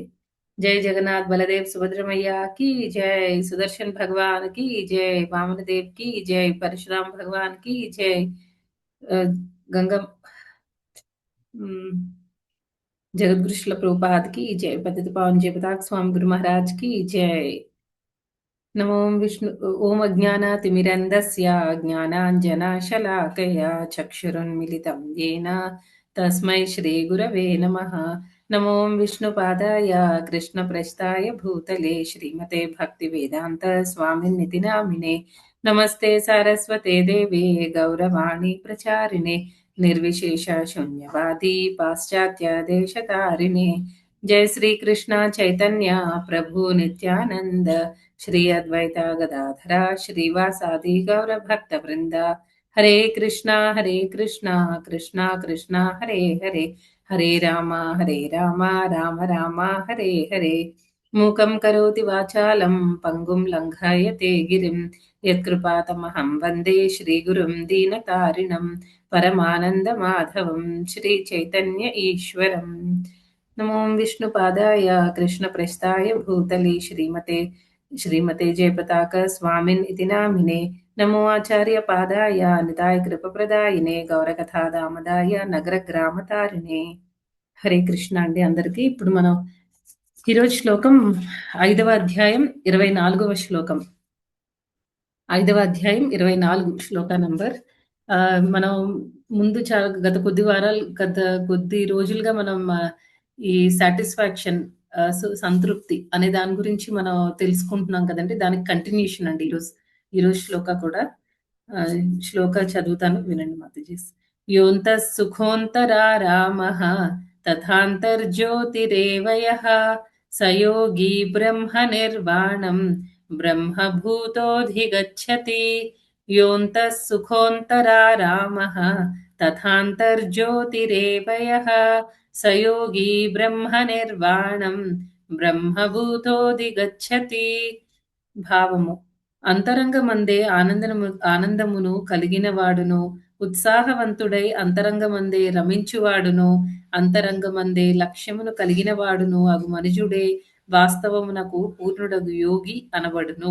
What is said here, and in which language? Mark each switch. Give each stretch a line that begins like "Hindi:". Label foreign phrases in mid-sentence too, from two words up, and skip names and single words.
Telugu: జై జగన్నాథ్ బలదేవ్ సుభద్రమయ్యకి జై, సుదర్శన్ భగవాన్ కి జై, వామనదేవ్ కి జై, పరశురామ్ భగవాన్ కి జై, ఆ, గంగం ఉమ్, జగద్గురు శిల ప్రభుపాద్ కి జై, పతిత పావన్ జయపతాక్ స్వామి గురు మహారాజ్ కి జై.
Sanskrit: नमो विष्णु ॐ अज्ञानातिमिरन्धस्य ज्ञानाञ्जनशलाकया चक्षुरुन्मिलितं येन तस्मै श्रीगुरवे नमः। नमो विष्णुपादाय कृष्णप्रस्थाय भूतले श्रीमते भक्तिवेदान्त स्वामिनिति नामिने। नमस्ते सारस्वते देवे गौरवाणी प्रचारिणे निर्विशेष शून्यवादी पाश्चात्य देशतारिणे। जय श्री कृष्ण चैतन्य प्रभु नित्यानंद श्री अद्वैता गदाधरा श्रीवासादि गौरभक्तवृंद। हरे कृष्णा कृष्णा कृष्णा हरे हरे, हरे राम राम राम हरे हरे। मूकं करोति वाचालं पङ्गुं लङ्घयते गिरिं यत्कृपातमहं वन्दे श्रीगुरुं दीनतारिणं परमानन्दमाधवं श्रीचैतन्य ईश्वरम्। नमो विष्णुपादाय कृष्णप्रेष्ठाय भूतले श्रीमते श्रीमते जयपताक स्वामिन् इति नामिने। नमो आचार्यपादाय निताय कृपप्रदायिने गौरकथादामदाय नगरग्रामतारिणे।
Telugu: హరే కృష్ణ అండి అందరికీ. ఇప్పుడు మనం ఈరోజు శ్లోకం 5వ అధ్యాయం 24వ శ్లోకం. 5వ అధ్యాయం 24 శ్లోక నంబర్. మనం ముందు గత కొద్ది రోజులుగా మనం ఈ సాటిస్ఫాక్షన్, సంతృప్తి అనే దాని గురించి మనం తెలుసుకుంటున్నాం కదండి. దానికి కంటిన్యూషన్ అండి ఈరోజు శ్లోక కూడా. శ్లోక చదువుతాను, వినండి మాతాజీ.
Sanskrit: యోంతః సుఖోంతరా రామః తథాంతర్జ్యోతిరేవ యః స యోగి బ్రహ్మ నిర్వాణం బ్రహ్మభూతోऽధిగచ్చతి। योऽन्तः सुखोऽन्तरा रामः तथान्तर्ज्योतिरेव यः स योगी ब्रह्मनिर्वाणं బ్రహ్మభూతోధిగచ్చతి।
Telugu: భావము: అంతరంగమందే ఆనందమును కలిగినవాడును, ఉత్సాహవంతుడై అంతరంగమందే రమించువాడును, అంతరంగమందే లక్ష్యమును కలిగినవాడును అగు మనుజుడే వాస్తవమునకు పూర్ణుడగు యోగి అనబడును.